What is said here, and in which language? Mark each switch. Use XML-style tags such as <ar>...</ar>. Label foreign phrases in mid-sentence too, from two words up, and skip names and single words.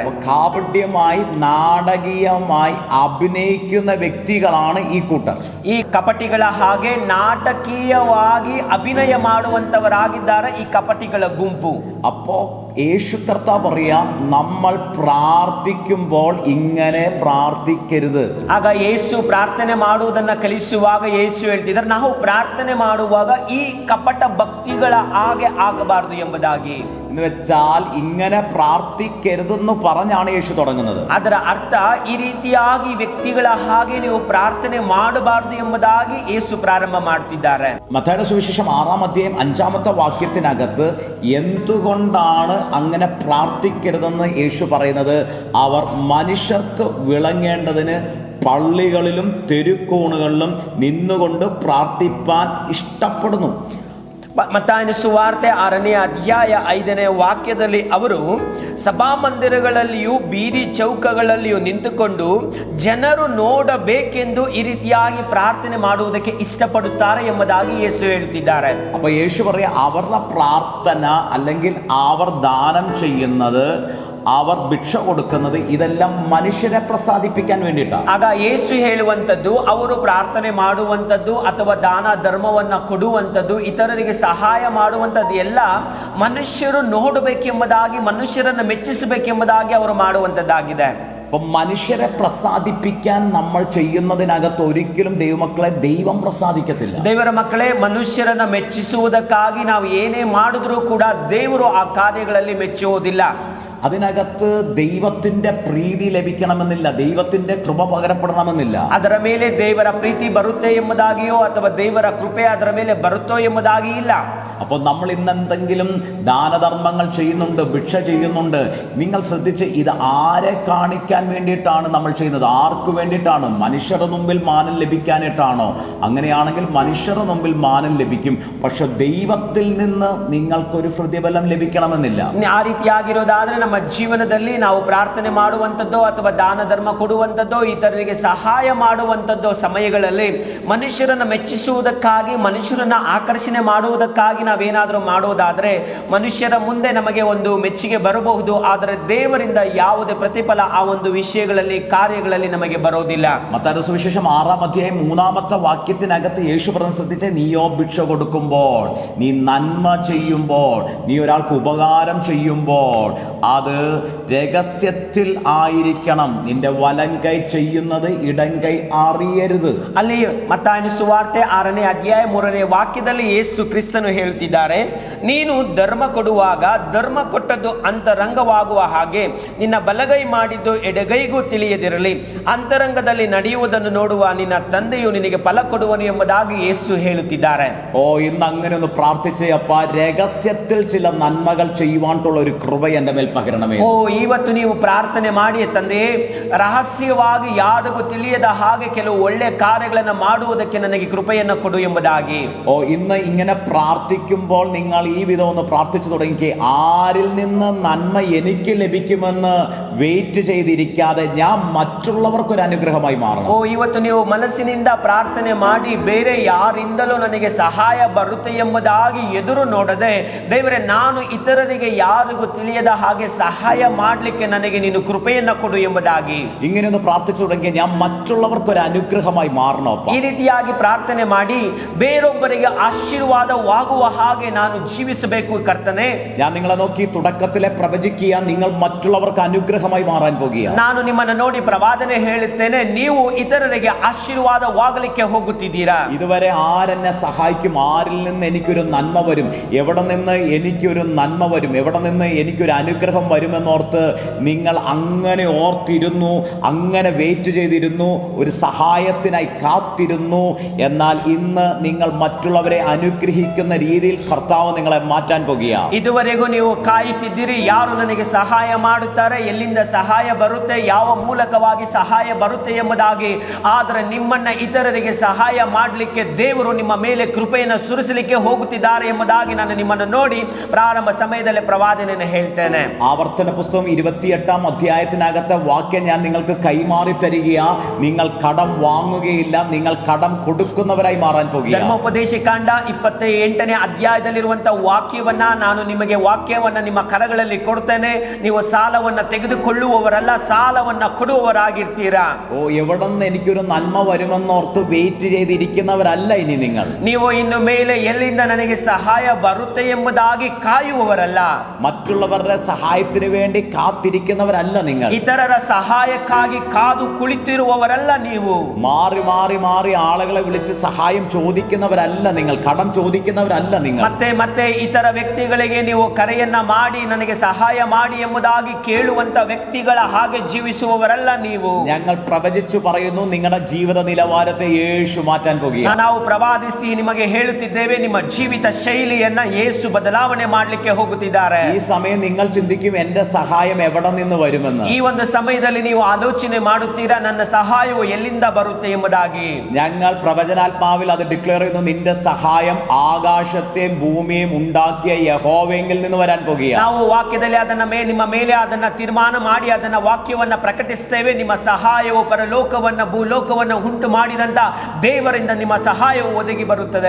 <ml>കാപട്യമായി നാടകീയമായി അഭിനയിക്കുന്ന വ്യക്തികളാണ് ഈ കൂട്ടർ.</ml> <kn>ಈ ಕಪಟಿಗಳ ಹಾಗೆ ನಾಟಕೀಯವಾಗಿ ಅಭಿನಯ ಮಾಡುವಂತವರಾಗಿದ್ದಾರೆ ಈ ಕಪಟಿಗಳ ಗುಂಪು.</kn> <ml>അപ്പോ യേശു കർത്താവ് പറയാ, നമ്മൾ പ്രാർത്ഥിക്കുമ്പോൾ ഇങ്ങനെ പ്രാർത്ഥിക്കരുത്.</ml> <kn>ಆಗ ಯೇಸು ಪ್ರಾರ್ಥನೆ ಮಾಡುವುದನ್ನ ಕಲಿಸುವಾಗ ಯೇಸು ಹೇಳ್ತಿದ್ದಾರೆ, ನಾವು ಪ್ರಾರ್ಥನೆ ಮಾಡುವಾಗ ಈ ಕಪಟ ಭಕ್ತಿಗಳ ಹಾಗೆ ಆಗಬಾರದು ಎಂಬುದಾಗಿ.</kn> <ml>എന്ന് വെച്ചാൽ ഇങ്ങനെ പ്രാർത്ഥിക്കരുതെന്ന് പറഞ്ഞാണ് യേശു തുടങ്ങുന്നത്.</ml> <kn>ಅದರ ಅರ್ಥ ಈ ರೀತಿಯಾಗಿ ವ್ಯಕ್ತಿಗಳ ಹಾಗೆ ನೀವು ಪ್ರಾರ್ಥನೆ ಮಾಡಬಾರದು ಎಂಬುದಾಗಿ ಯೇಸು ಪ್ರಾರಂಭ ಮಾಡ್ತಿದ್ದಾರೆ.</kn> <ml>മത്തായിയുടെ സുവിശേഷം 6-ാം അധ്യായം 5-ാമത്തെ വാക്യത്തിനകത്ത് എന്തുകൊണ്ടാണ് അങ്ങനെ പ്രാർത്ഥിക്കരുതെന്ന് യേശു പറയുന്നത്? അവർ മനുഷ്യർക്ക് വിളങ്ങേണ്ടതിന് പള്ളികളിലും തെരുക്കോണുകളിലും നിന്നുകൊണ്ട് പ്രാർത്ഥിപ്പാൻ ഇഷ്ടപ്പെടുന്നു.</ml> <kn>ಮತ್ತಾಯನ ಸುವಾರ್ತೆ 6ನೇ ಅಧ್ಯಾಯ 5ನೇ ವಾಕ್ಯದಲ್ಲಿ ಅವರು ಸಭಾಮಂದಿರಗಳಲ್ಲಿಯೂ ಬೀದಿ ಚೌಕಗಳಲ್ಲಿಯೂ ನಿಂತುಕೊಂಡು ಜನರು ನೋಡಬೇಕೆಂದು ಈ ರೀತಿಯಾಗಿ ಪ್ರಾರ್ಥನೆ ಮಾಡುವುದಕ್ಕೆ ಇಷ್ಟಪಡುತ್ತಾರೆ ಎಂಬುದಾಗಿ ಯೇಸು ಹೇಳ್ತಿದ್ದಾರೆ.</kn> <ml>അപ്പോൾ യേശു പറയാ, അവരുടെ പ്രാർത്ഥന അല്ലെങ്കിൽ അവർ ദാനം ചെയ്യുന്നത്, അവർ ഭിക്ഷ കൊടുക്കുന്നത്, ഇതെല്ലാം മനുഷ്യരെ പ്രസാദിപ്പിക്കാൻ വേണ്ടിയിട്ടാണ്.</ml> <kn>ಆಗ ಯೇಸು ಹೇಳುವಂತದ್ದು, ಅವರು ಪ್ರಾರ್ಥನೆ ಮಾಡುವಂತದ್ದು ಅಥವಾ ದಾನ ಧರ್ಮವನ್ನ ಕೊಡುವಂತದ್ದು, ಇತರರಿಗೆ ಸಹಾಯ ಮಾಡುವಂತದ್ದು ಎಲ್ಲ ಮನುಷ್ಯರು ನೋಡಬೇಕೆಂಬುದಾಗಿ, ಮನುಷ್ಯರನ್ನು ಮೆಚ್ಚಿಸಬೇಕೆಂಬುದಾಗಿ ಅವರು ಮಾಡುವಂತದ್ದಾಗಿದೆ.</kn> <ml>അപ്പം മനുഷ്യരെ പ്രസാദിപ്പിക്കാൻ നമ്മൾ ചെയ്യുന്നതിനകത്ത് ഒരിക്കലും ദൈവമക്കളെ ദൈവം പ്രസാദിക്കത്തില്ല.</ml> <kn>ದೇವರ ಮಕ್ಕಳೇ, ಮನುಷ್ಯರನ್ನ ಮೆಚ್ಚಿಸುವುದಕ್ಕಾಗಿ ನಾವು ಏನೇ ಮಾಡಿದ್ರೂ ಕೂಡ ದೇವರು ಆ ಕಾರ್ಯಗಳಲ್ಲಿ ಮೆಚ್ಚುವುದಿಲ್ಲ.</kn> <ml>അതിനകത്ത് ദൈവത്തിന്റെ പ്രീതി ലഭിക്കണമെന്നില്ല, ദൈവത്തിന്റെ കൃപ പകരപ്പെടണമെന്നില്ല.</ml> <kn>ಅದರ ಮೇಲೆ ದೇವರ ಪ್ರೀತಿ ಬರುತ್ತೆ ಎಂಬುದಾಗಿಯೋ ಅಥವಾ ದೇವರ ಕೃಪೆ ಅದರ ಮೇಲೆ ಬರುತ್ತೋ ಎಂಬುದಾಗಿ ಇಲ್ಲ.</kn> <ml>അപ്പോൾ നമ്മൾ ഇന്ന് എന്തെങ്കിലും ദാനധർമ്മങ്ങൾ ചെയ്യുന്നുണ്ട്, ഭിക്ഷ ചെയ്യുന്നുണ്ട്, നിങ്ങൾ ശ്രദ്ധിച്ച്, ഇത് ആരെ കാണിക്കാൻ വേണ്ടിയിട്ടാണ് നമ്മൾ ചെയ്യുന്നത്? ആർക്ക് വേണ്ടിയിട്ടാണ്? മനുഷ്യരുടെ മുമ്പിൽ മാനം ലഭിക്കാനായിട്ടാണോ? അങ്ങനെയാണെങ്കിൽ മനുഷ്യരുടെ മുമ്പിൽ മാനം ലഭിക്കും, പക്ഷെ ദൈവത്തിൽ നിന്ന് നിങ്ങൾക്കൊരു പ്രതിഫലം ലഭിക്കണമെന്നില്ല.</ml> <kn>ಆ ರೀತಿಯಾಗಿರೋದಾದ್ರೆ ನಮ್ಮ ಜೀವನದಲ್ಲಿ ನಾವು ಪ್ರಾರ್ಥನೆ ಮಾಡುವಂಥದ್ದೋ ಅಥವಾ ದಾನ ಧರ್ಮ ಕೊಡುವಂಥದ್ದೋ, ಇತರರಿಗೆ ಸಹಾಯ ಮಾಡುವಂಥದ್ದೋ ಸಮಯಗಳಲ್ಲಿ ಮನುಷ್ಯರನ್ನ ಮೆಚ್ಚಿಸುವುದಕ್ಕಾಗಿ, ಮನುಷ್ಯರನ್ನ ಆಕರ್ಷಣೆ ಮಾಡುವುದಕ್ಕಾಗಿ ನಾವೇನಾದರೂ ಮಾಡೋದಾದ್ರೆ ಮನುಷ್ಯರ ಮುಂದೆ ನಮಗೆ ಒಂದು ಮೆಚ್ಚುಗೆ ಬರಬಹುದು, ಆದರೆ ದೇವರಿಂದ ಯಾವುದೇ ಪ್ರತಿಫಲ ಆ ಒಂದು ವಿಷಯಗಳಲ್ಲಿ, ಕಾರ್ಯಗಳಲ್ಲಿ ನಮಗೆ ಬರೋದಿಲ್ಲ.</kn> <ml>മത്തായിയുടെ സുവിശേഷം 6-ാം അധ്യായം 3-ാമത്തെ വാക്യത്തിനകത്ത് യേശു പറഞ്ഞ ശ്രദ്ധിച്ച്, നീയോ ഭിക്ഷ കൊടുക്കുമ്പോൾ, നീ നന്മ ചെയ്യുമ്പോൾ, നീ ഒരാൾക്ക് ഉപകാരം ചെയ്യുമ്പോൾ അത് രഹസ്യത്തിൽ ആയിരിക്കണം. നിന്റെ വലം കൈ ചെയ്യുന്നത് ഇടം കൈ അറിയരുത്.</ml> <kn>ಅಲ್ಲಿ ಮತ್ತಾಯನ ಸುವಾರ್ತೆ 6ನೇ ಅಧ್ಯಾಯ 3ನೇ ವಾಕ್ಯದಲ್ಲಿ ಯೇಸು ಕ್ರಿಸ್ತನು ಹೇಳ್ತಿದ್ದಾರೆ, ನೀನು ಧರ್ಮ ಕೊಡುವಾಗ ಧರ್ಮ ಕೊಟ್ಟದ್ದು ಅಂತರಂಗವಾಗುವ ಹಾಗೆ ನಿನ್ನ ಬಲಗೈ ಮಾಡಿದ್ದು ಎಡಗೈಗೂ ತಿಳಿಯದಿರಲಿ, ಅಂತರಂಗದಲ್ಲಿ ನಡೆಯುವುದನ್ನು ನೋಡುವ ನಿನ್ನ ತಂದೆಯು ನಿನಗೆ ಫಲ ಕೊಡುವನು ಎಂಬುದಾಗಿ ಯೇಸು ಹೇಳುತ್ತಿದ್ದಾರೆ.</kn> <ml>ഇന്ന് അങ്ങനെ ഒന്ന് പ്രാർത്ഥിച്ചേ, അപ്പ രഹസ്യത്തിൽ ചില നന്മകൾ ചെയ്യുവാനുള്ള ഒരു കൃപ എൻ്റെ മേൽ പകരണം. പകരണമേ.</ml> <kn>ಓ ಇವತ್ತು ನೀವು ಪ್ರಾರ್ಥನೆ ಮಾಡಿ ತಂದೆ, ರಹಸ್ಯವಾಗಿ ಯಾರಿಗೂ ತಿಳಿಯದ ಹಾಗೆ ಕೆಲವು ಒಳ್ಳೆ ಕಾರ್ಯಗಳನ್ನು ಮಾಡುವುದಕ್ಕೆ ನನಗೆ ಕೃಪೆಯನ್ನು ಕೊಡು ಎಂಬುದಾಗಿ.</kn> <ml>ഓ ഇന്ന് ഇങ്ങനെ പ്രാർത്ഥിക്കുമ്പോൾ നിങ്ങൾ ഈ വിധം ഒന്ന് പ്രാർത്ഥിച്ചു തുടങ്ങി, ആരിൽ നിന്ന് നന്മ എനിക്ക് ലഭിക്കുമെന്ന് വെയിറ്റ് ചെയ്തിരിക്കാതെ ഞാൻ മറ്റുള്ളവർക്കൊരു അനുഗ്രഹമായി മാറണം.</ml> <kn>ಓ ಇವತ್ತು ನೀವು ಮನಸ್ಸಿನಿಂದ ಪ್ರಾರ್ಥನೆ ಮಾಡಿ ಬೇರೆ ಯಾರಿಂದಲೂ ನನಗೆ ಸಹಾಯ ಬರುತ್ತೆ ಎಂಬುದಾಗಿ ಎದುರು ನೋಡದೆ, ದೇವರೇ ನಾನು ಇತರರಿಗೆ ಯಾರಿಗೂ ತಿಳಿಯದ ಹಾಗೆ ಸಹಾಯ ಮಾಡಲಿಕ್ಕೆ ನನಗೆ ನೀನು ಕೃಪೆಯನ್ನು ಕೊಡು ಎಂಬುದಾಗಿ</kn> <ml>ഇങ്ങനെയൊന്ന് പ്രാർത്ഥിച്ചു തുടങ്ങി, ഞാൻ മറ്റുള്ളവർക്കൊരു അനുഗ്രഹമായി മാറണോപ്പ.</ml> <kn>ಈ ರೀತಿಯಾಗಿ ಪ್ರಾರ್ಥನೆ ಮಾಡಿ ಬೇರೊಬ್ಬರಿಗೆ ಆಶೀರ್ವಾದವಾಗುವ ಹಾಗೆ ನಾನು ಜೀವಿಸಬೇಕು ಕರ್ತನೆ.</kn> <ml>ഞാൻ നിങ്ങളെ നോക്കി തുടക്കത്തിലെ പ്രവചിക്കുക, നിങ്ങൾ മറ്റുള്ളവർക്ക് അനുഗ്രഹമായി മാറാൻ പോകുക.</ml> <kn>ನಾನು ನಿಮ್ಮನ್ನು ನೋಡಿ ಪ್ರವಾದನೆ ಹೇಳುತ್ತೇನೆ, ನೀವು ಇತರರಿಗೆ ಆಶೀರ್ವಾದವಾಗಲಿಕ್ಕೆ ಹೋಗುತ್ತಿದ್ದೀರಾ.</kn> <ml>ഇതുവരെ ആരെന്നെ സഹായിക്കും, ആരിൽ നിന്ന് എനിക്കൊരു നന്മ വരും, എവിടെ നിന്ന് എനിക്കൊരു നന്മ വരും, എവിടെ നിന്ന് എനിക്കൊരു അനുഗ്രഹം വരുമെന്നോർത്ത് നിങ്ങൾ അങ്ങനെ ഓർത്തിരുന്നു, അങ്ങനെ വെയിറ്റ് ചെയ്തിരുന്നു, ഒരു സഹായത്തിനായി കാത്തിരുന്നു. എന്നാൽ ഇന്ന് നിങ്ങൾ മറ്റുള്ളവരെ അനുഗ്രഹിക്കുന്ന രീതിയിൽ കർത്താവ് നിങ്ങളെ മാറ്റാൻ പോകുക.</ml> <kn>ಇದುವರೆಗೂ ನೀವು ಕಾಯುತ್ತಿದ್ದೀರಿ, ಯಾರು ನನಗೆ ಸಹಾಯ ಮಾಡುತ್ತಾರೆ, ಎಲ್ಲಿಂದ ಸಹಾಯ ಬರುತ್ತೆ, ಯಾವ ಮೂಲಕವಾಗಿ ಸಹಾಯ ಬರುತ್ತೆ ಎಂಬುದಾಗಿ. ಆದರೆ ನಿಮ್ಮನ್ನ ಇತರರಿಗೆ ಸಹಾಯ ಮಾಡಲಿಕ್ಕೆ ದೇವರು ನಿಮ್ಮ ಮೇಲೆ ಕೃಪೆಯನ್ನು ಸುರಿಸಲಿಕ್ಕೆ ಹೋಗುತ್ತಿದ್ದಾರೆ ಎಂಬುದಾಗಿ ನಾನು ನಿಮ್ಮನ್ನು ನೋಡಿ ಪ್ರಾರಂಭ ಸಮಯದಲ್ಲಿ ಪ್ರವಾದನೆಯನ್ನು ಹೇಳ್ತೇನೆ.</kn> <ml>ആവർത്തന പുസ്തകം 28-ാം അധ്യായത്തിനകത്തെ വാക്യം ഞാൻ നിങ്ങൾക്ക് കൈമാറി തരികയാ. നിങ്ങൾ കടം വാങ്ങുകയില്ല, നിങ്ങൾ കടം കൊടുക്കുന്നവരായി മാറാൻ പോകുക.</ml> <kn>ಧರ್ಮೋಪದೇಶ ಕಾಂಡ 28ನೇ ಅಧ್ಯಾಯದಲ್ಲಿರುವಂತಹ ವಾಕ್ಯವನ್ನ ನಾನು ನಿಮಗೆ ವಾಕ್ಯವನ್ನ ನಿಮ್ಮ ಕರಗಳಲ್ಲಿ ಕೊಡ್ತೇನೆ. ನೀವು ಸಾಲವನ್ನ ತೆಗೆದುಕೊಳ್ಳುವವರಲ್ಲ, ಸಾಲವನ್ನ ಕೊಡುವವರಾಗಿರ್ತೀರಾ.</kn> <ml>ഓ എവിടെ നിന്ന് എനിക്കൊരു നന്മ വരുമെന്നോർത്ത് വെയിറ്റ് ചെയ്തിരിക്കുന്നവരല്ല ഇനി നിങ്ങൾ.</ml> <kn>ನೀವು ಇನ್ನು ಮೇಲೆ ಎಲ್ಲಿಂದ ನನಗೆ ಸಹಾಯ ಬರುತ್ತೆ ಎಂಬುದಾಗಿ ಕಾಯುವವರಲ್ಲ.</kn> <ml>മറ്റുള്ളവരുടെ സഹായത്തിന് വേണ്ടി കാത്തിരിക്കുന്നവരല്ല നിങ്ങൾ.</ml> <kn>ಇತರರ ಸಹಾಯಕ್ಕಾಗಿ ಕಾದು ಕುಳಿತಿರುವವರಲ್ಲ ನೀವು.</kn> <ml>മാറി മാറി മാറി ആളുകളെ വിളിച്ച് സഹായം ചോദിക്കുന്നവരല്ല നിങ്ങൾ. കടം ചോദിക്കുന്നവരല്ല നിങ്ങൾ.</ml> <kn>ಮತ್ತೆ ಮತ್ತೆ ಇತರ ವ್ಯಕ್ತಿಗಳಿಗೆ ನೀವು ಕರೆಯನ್ನ ಮಾಡಿ ನನಗೆ ಸಹಾಯ ಮಾಡಿ ಎಂಬುದಾಗಿ ಕೇಳುವಂತ ವ್ಯಕ್ತಿಗಳ ಹಾಗೆ ಜೀವಿಸುವವರಲ್ಲ ನೀವು.</kn> <ml>ഞങ്ങൾ പ്രവചിച്ചു പറയുന്നു, നിങ്ങളുടെ ജീവിത നിലവാരത്തെ യേശു മാറ്റാൻ പോകുക.</ml> <kn>ನಾವು ಪ್ರವಾದಿಸಿ ನಿಮಗೆ ಹೇಳುತ್ತಿದ್ದೇವೆ, ನಿಮ್ಮ ಜೀವಿತ ಶೈಲಿಯನ್ನ ಯೇಸು ಬದಲಾವಣೆ ಮಾಡಲಿಕ್ಕೆ ಹೋಗುತ್ತಿದ್ದಾರೆ.</kn> <ml>ഈ സമയം നിങ്ങൾ ചിന്തിക്കും, എന്റെ സഹായം എവിടെ നിന്ന് വരുമെന്ന്.</ml> <kn>ಈ ಒಂದು ಸಮಯದಲ್ಲಿ ನೀವು ಆಲೋಚನೆ ಮಾಡುತ್ತೀರಾ, ನನ್ನ ಸಹಾಯವು ಎಲ್ಲಿಂದ ಬರುತ್ತೆ ಎಂಬುದಾಗಿ.</kn> <ml>ഞങ്ങൾ പ്രവചനാത്മാവിൽ അത് ഡിക്ലെയർ ചെയ്യുന്നു, നിന്റെ സഹായം ആകാശത്തെയും ഭൂമിയെയും ഉണ്ടാക്കിയ യഹോവയെങ്കിൽ നിന്ന് വരാൻ പോകുക.</ml> <kn>ನಾವು ವಾಕ್ಯದಲ್ಲಿ ಅದನ್ನ ನಿಮ್ಮ ಮೇಲೆ ಅದನ್ನ ತೀರ್ಮಾನ ಮಾಡಿ ಅದನ್ನ ವಾಕ್ಯವನ್ನ ಪ್ರಕಟಿಸುತ್ತೇವೆ. ನಿಮ್ಮ ಸಹಾಯವು ಪರಲೋಕವನ್ನ ಭೂಲೋಕವನ್ನ ಉಂಟು ಮಾಡಿದಂತ ದೇವರಿಂದ ನಿಮ್ಮ ಸಹಾಯವು ಒದಗಿ ಬರುತ್ತದೆ.</kn>